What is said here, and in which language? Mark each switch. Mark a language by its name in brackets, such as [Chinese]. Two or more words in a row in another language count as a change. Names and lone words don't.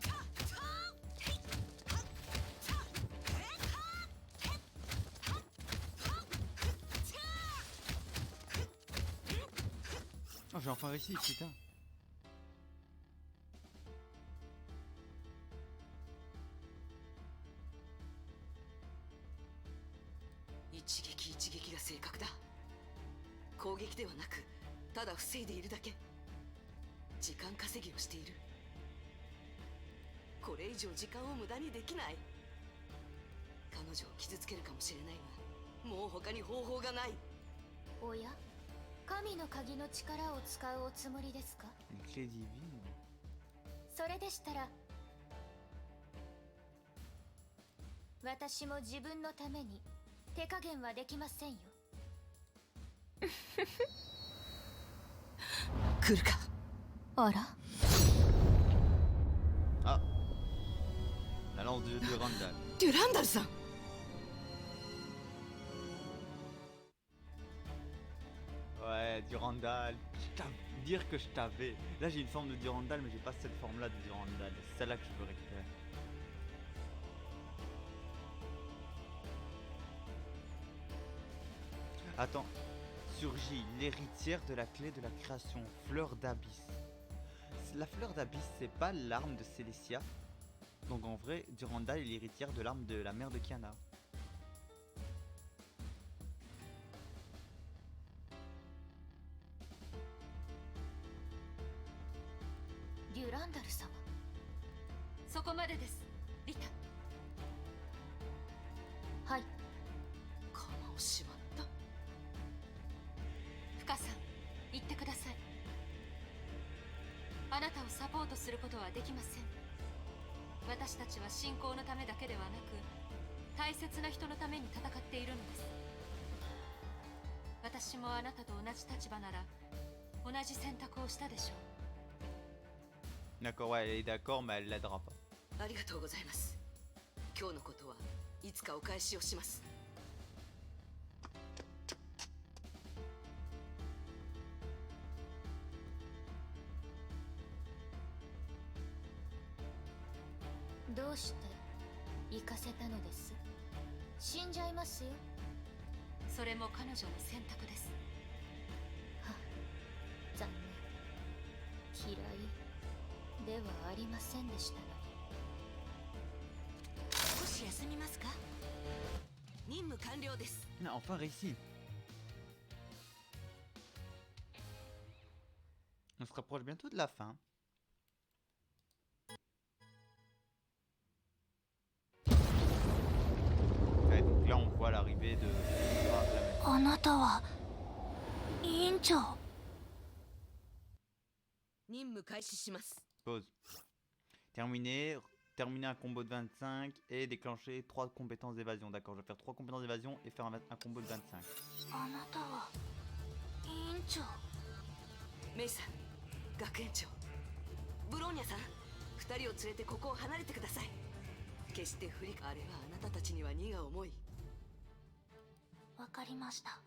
[French] Oh, j'ai enfin réussi, putain. [Japanese] 一撃一撃が正確だ。攻撃ではなく、ただ防いでいるだけ。時間稼ぎをしている。これ以上時間を無駄にできない。彼女を傷つけるかもしれないが、もう他に方法がない。おや、神の鍵の力を使うおつもりですか？ [French] Une clé divine. [Japanese] それでしたら私も自分のために手加減はできませんよ。来るか。あら、 [French] Ah, la lance de Durandal. [Japanese] デュランダルさん。 [French] Ouais, Durandal. Dire que je t'avais. Là, j'ai une forme de Durandal, mais j'ai pas cette forme-là de Durandal. C'est celle-là que je veux récupérer. Attends. Surgit l'héritière de la clé de la création, Fleur d'Abysse. La Fleur d'Abysse, c'est pas l'arme de Célestia. Donc en vrai, Durandal est l'héritière de l'arme de la mère de Kiana. [Japanese] Durandal 様。そこまでです、リタ。はい。鎌を縛った。フカさん、言ってください。あなたをサポートすることはできません。私たちは信仰のためだけではなく、大切な人のために戦っているのです。私もあなたと同じ立場なら同じ選択をしたでしょう。 [French] D'accord, ouais, elle est d'accord, mais elle l'aidera pas. [Japanese] ありがとうございます。今日のことはいつかお返しをします。どうして行かせたのです？死んじゃいますよ。それも彼女の選択です。は、残念。嫌いではありませんでしたのに。少し休みますか？任務完了です。 [French] Non, enfin réussi. On se rapproche bientôt de la fin. Ouais, donc là on voit l'arrivée de... [Japanese] あなたは委員長。任務開始します。 [French] Pause. Terminer. Terminer un combo de 25 et déclencher 3 compétences d'évasion. D'accord, je vais faire 3 compétences d'évasion et faire un combo de 25. [Japanese] あなたは委員長。メイさん、学園長、ブローニャさん、2人を連れてここを離れてください。決して振りあれはあなたたちには荷が重い。わかりました。